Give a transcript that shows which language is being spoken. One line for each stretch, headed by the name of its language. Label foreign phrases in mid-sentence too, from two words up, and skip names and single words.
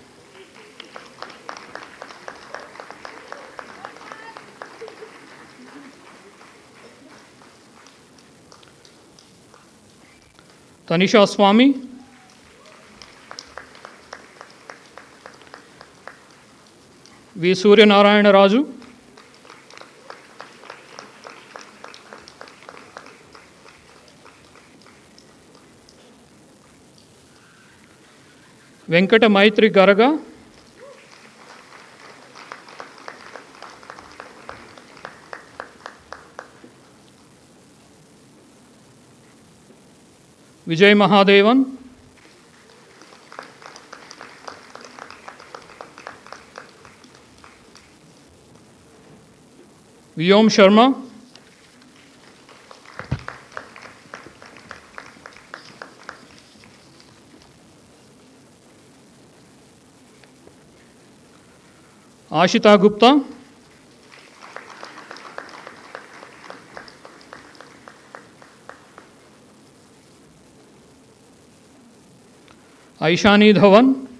Hindi: तनिषा स्वामी, वी सूर्यनारायण राजू,
Telugu: వెంకట మైత్రి గరగ, విజయ్ మహాదేవన్, వ్యోమ్ శర్మ,
Hindi: आशिता गुप्ता, ऐशानी धवन,